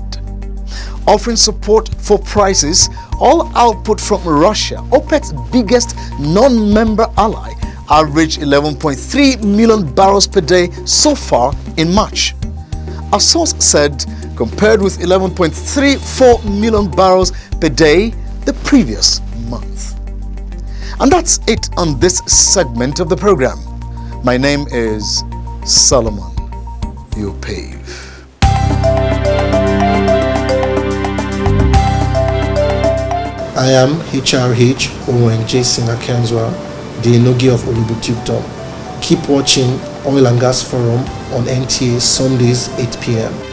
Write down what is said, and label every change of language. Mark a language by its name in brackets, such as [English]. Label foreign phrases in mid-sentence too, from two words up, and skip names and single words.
[English] Offering support for prices, all output from Russia, OPEC's biggest non-member ally, averaged 11.3 million barrels per day so far in March. A source said, compared with 11.34 million barrels per day the previous month. And that's it on this segment of the program. My name is Solomon Yopave. I am HRH ONJ Singer Kenzwa, the Enogi of Olubutukdom. Keep watching Oil and Gas Forum on NTA Sundays 8 p.m.